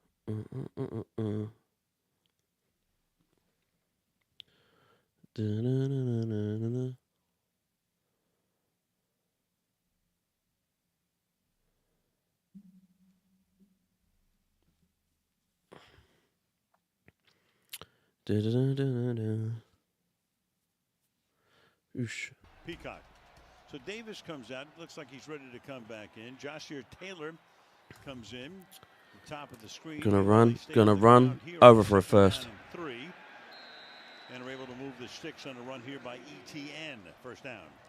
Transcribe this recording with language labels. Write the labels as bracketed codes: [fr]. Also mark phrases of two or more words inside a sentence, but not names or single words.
[en] Da-na-na-na-na-na. Da-da-da-da-da. Oosh. Peacock. So Davis comes out. Looks like he's ready to come back in. Joshua Taylor comes in. The top of the screen. Gonna run. Over for a first. And are able to move the sticks on a run here by ETN. First down.